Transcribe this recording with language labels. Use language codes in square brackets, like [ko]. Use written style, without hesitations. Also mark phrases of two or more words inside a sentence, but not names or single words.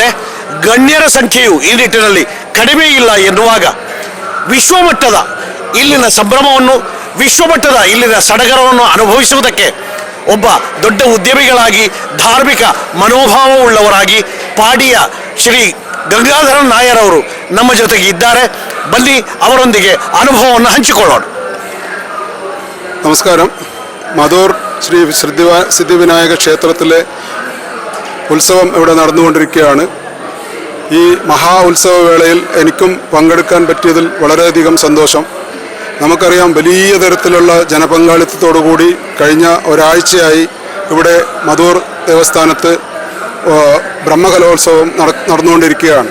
[kn] ಗಣ್ಯರ ಸಂಖ್ಯೆಯು ಈ ನಿಟ್ಟಿನಲ್ಲಿ ಕಡಿಮೆ ಇಲ್ಲ ಎನ್ನುವಾಗ ವಿಶ್ವಮಟ್ಟದ ಇಲ್ಲಿನ ಸಂಭ್ರಮವನ್ನು, ವಿಶ್ವಮಟ್ಟದ ಇಲ್ಲಿನ ಸಡಗರವನ್ನು ಅನುಭವಿಸುವುದಕ್ಕೆ ಒಬ್ಬ ದೊಡ್ಡ ಉದ್ಯಮಿಗಳಾಗಿ, ಧಾರ್ಮಿಕ ಮನೋಭಾವವುಳ್ಳವರಾಗಿ ಪಾಡಿಯ ಶ್ರೀ ಗಂಗಾಧರನ್ ನಾಯರ್ ಅವರು ನಮ್ಮ ಜೊತೆಗೆ ಇದ್ದಾರೆ. ಬನ್ನಿ ಅವರೊಂದಿಗೆ ಅನುಭವವನ್ನು ಹಂಚಿಕೊಳ್ಳೋಣ. [ml] നമസ്കാരം. മധൂർ ശ്രീ സിദ്ധിവിനായക ക്ഷേത്രത്തിലെ ഉത്സവം ഇവിടെ നടന്നുകൊണ്ടിരിക്കുകയാണ്. ഈ മഹാ ഉത്സവവേളയിൽ എനിക്കും പങ്കെടുക്കാൻ പറ്റിയതിൽ വളരെയധികം സന്തോഷം. നമുക്കറിയാം, വലിയ തരത്തിലുള്ള ജനപങ്കാളിത്തത്തോടുകൂടി കഴിഞ്ഞ ഒരാഴ്ചയായി ഇവിടെ മധൂർ ദേവസ്ഥാനത്ത് ബ്രഹ്മകലോത്സവം നടന്നുകൊണ്ടിരിക്കുകയാണ്.